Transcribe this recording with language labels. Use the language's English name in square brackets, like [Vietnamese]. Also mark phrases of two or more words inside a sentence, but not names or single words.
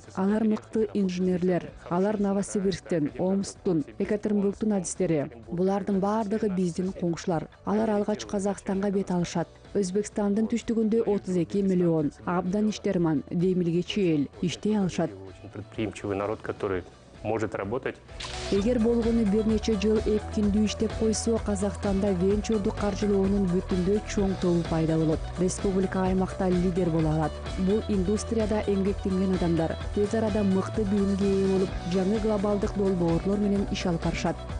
[Kyrgyz] Алар мыкты инженерлер. Алар Новосибирсктен, Омсктун, Екатеринбургдун адистери. Булардын бардыгы биздин коңшулар. Алар алгач Казакстанга бет алышат. Өзбекстандын түштүгүндө 32 миллион. Абдан иштерман, демилгечи эл, иштей алышат. [Russian] Очень предприимчивый народ, который может работать. [Kyrgyz] Эгер болгону бир нече жыл эпкиндүү иштеп койсо, Казакстанда венчурдук каржылоонун бүтүндөй чоң тобу пайда болот. Республика аймакта лидер боло алат. Бул индустрияда эмгектенген адамдар тез арада мыкты билимге ээ болуп, жаңы глобалдык долбоорлор менен иш алып барышат.